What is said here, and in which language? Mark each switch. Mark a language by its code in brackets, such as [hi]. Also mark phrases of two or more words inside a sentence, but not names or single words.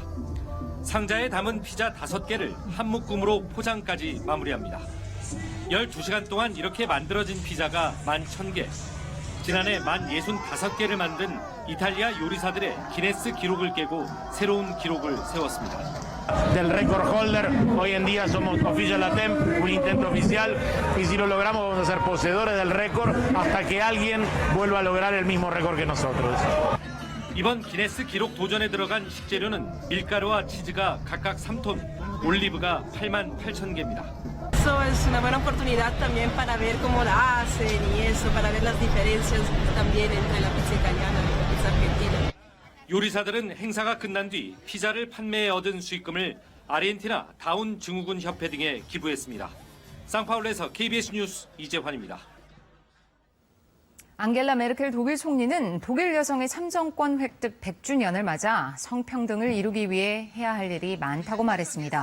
[ko] 상자에 담은 피자 5개를 한 묶음으로 포장까지 마무리합니다. 12시간 동안 이렇게 만들어진 피자가 11,000개. 지난해 65개를 만든 이탈리아 요리사들의 기네스 기록을 깨고 새로운 기록을 세웠습니다. [es] Del [en] récord holder, [es] hoy en día somos [en] Official Attempt, [es] un intento oficial, y si lo logramos vamos a ser poseedores del récord hasta que alguien vuelva a lograr el mismo récord que nosotros. [ko] 이번 기네스 기록 도전에 들어간 식재료는 밀가루와 치즈가 각각 3톤, 올리브가 88,000개입니다. [es] Eso es una buena oportunidad también para ver cómo la hacen y eso, para ver las diferencias también entre la pizza italiana y la pizza argentina. [ko] 요리사들은 행사가 끝난 뒤 피자를 판매해 얻은 수익금을 아르헨티나 다운 증후군 협회 등에 기부했습니다. 상파울루에서 KBS 뉴스 이재환입니다. 앙겔라 메르켈 독일 총리는 독일 여성의 참정권 획득 100주년을 맞아 성평등을 이루기 위해 해야 할 일이 많다고 말했습니다.